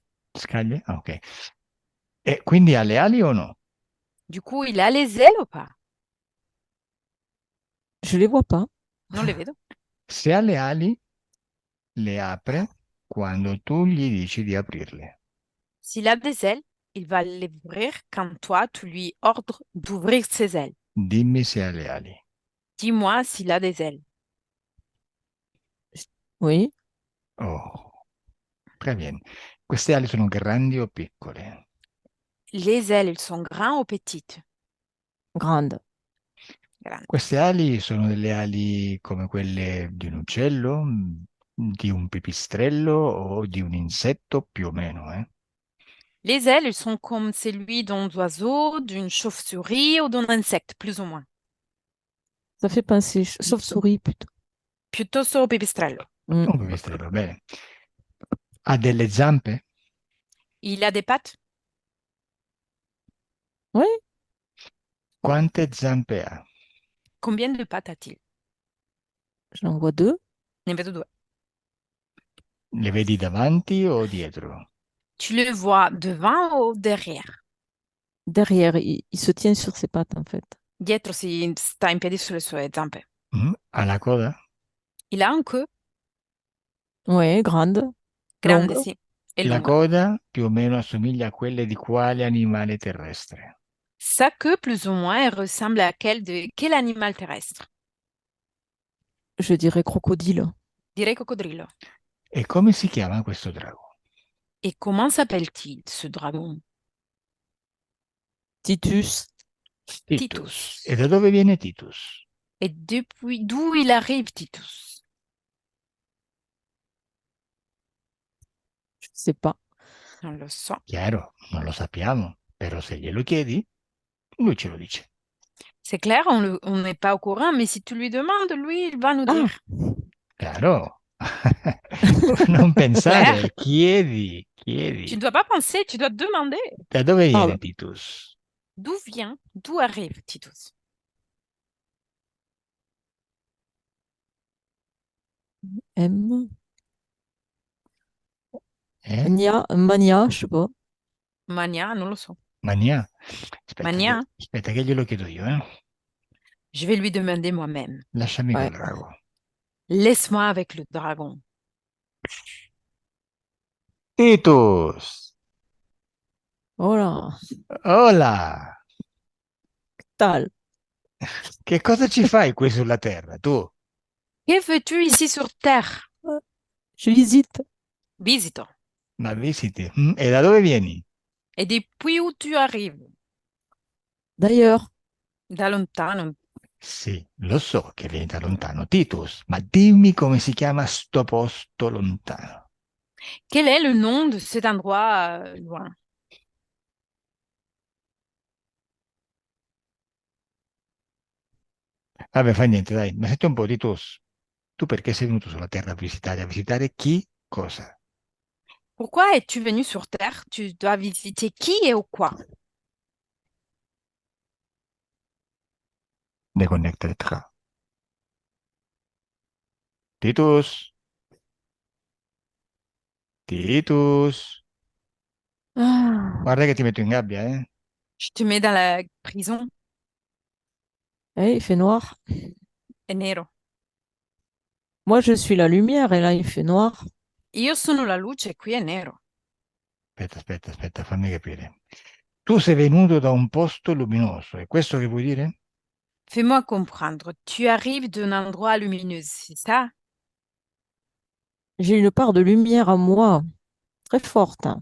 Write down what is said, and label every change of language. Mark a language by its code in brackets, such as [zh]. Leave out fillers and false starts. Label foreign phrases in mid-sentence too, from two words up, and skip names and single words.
[it] Scaglie? Ah, ok. E quindi ha le ali o no? [fr] Du coup, il a les ailes ou pas? Je les vois pas. [it] Non le vedo. Se ha le ali, le apre quando tu gli dici di aprirle. [fr] S'il a des ailes, il va les ouvrir quand toi, tu lui ordres d'ouvrir ses ailes. [it] Dimmi se ha le ali. [fr] Dis-moi s'il a des ailes. Oui, Oh, très bien. [it] Queste ali sono grandi o piccole? [fr] Les ailes, elles sont grandes ou petites? grande. Grandes. [it] Queste ali sono delle ali come quelle di un uccello, di un pipistrello o di un insetto, più o meno, eh? [fr] Les ailes, elles sont comme celui d'un oiseau, d'une chauve-souris ou d'un insecte, plus ou moins. Ça fait penser, chauve-souris plutôt. [it] Piuttosto pipistrello. Mm. Un pipistrello, bene. Ha delle zampe? [fr] Il a des pattes? Oui, [it] Quante zampe ha? [fr] Combien de pattes a-t-il? j'en vois deux. [it] Ne vedo due. Le vedi davanti o dietro? [fr] Tu le vois devant ou derrière? Derrière, il se tient sur ses pattes en fait. [it] Dietro si sta in piedi sulle sue zampe. Ha la coda? [fr] Il a un queue Oui, grande, grande, longue. [it] sì, e La lunga. coda più o meno assomiglia a quelle di quale animale terrestre? [fr] Sa queue, plus ou moins, elle ressemble à quel de quel animal terrestre? Je dirais crocodile. [it] Direi coccodrillo. E come si chiama questo drago? [fr] Et comment s'appelle-t-il, ce dragon? Titus, Titus. [it] E da dove viene Titus? [fr] Et depuis d'où il arrive, Titus? je sais pas. [it] Non lo so. Chiaro, non lo sappiamo, però se glielo chiedi, lui ce lo dice. [fr] C'est clair, on n'est pas au courant, mais si tu lui demandes, lui, il va nous Ah, dire. [it] Chiaro? Non pensare, [fr] Claire, [it] chiedi, [fr] tu ne [it] chiedi. [fr] dois pas penser, tu dois demander. [it] Da dove ah, viene Titus? [fr] D'où arrive Titus? M. Eh? Mania, je sais pas. [it] Mania, non lo so. Mania? Aspetta, Mania, aspetta che glielo chiedo io, eh? [fr] je vais lui demander moi-même. [it] Lasciami [fr] Ouais. [it] col drago. [fr] Laisse-moi avec le dragon. Titus! Voilà, Hola! tal. [it] Che cosa ci fai qui sulla Terra, tu? [fr] Que fais-tu ici sur Terre? Je visite. [it] Visito. Ma visiti? E da dove vieni? [fr] Et depuis où tu arrives? D'ailleurs, [it] Da lontano. Sì, lo so che vieni da lontano, Titus, ma dimmi come si chiama sto posto lontano. [fr] Quel est le nom de cet endroit loin? [it] Vabbè, fa niente, dai, ma senti un po', Titus, tu perché sei venuto sulla Terra a visitare? A visitare chi? Cosa? [fr] Pourquoi es-tu venu sur Terre? Tu dois visiter qui et ou quoi? Deconnected tra. [it] Titus, Titus, ah, guarda che ti metto in gabbia, eh? [fr] Je te mets dans la prison. il fait noir. [it] È nero. [fr] Moi, je suis la lumière et là, il fait noir. [it] Io sono la luce e qui è nero. Aspetta, fammi capire. Tu sei venuto da un posto luminoso, è questo che vuoi dire? [fr] Fais-moi comprendre. Tu arrives d'un endroit lumineux, c'est ça? J'ai une part de lumière en moi, très forte, hein.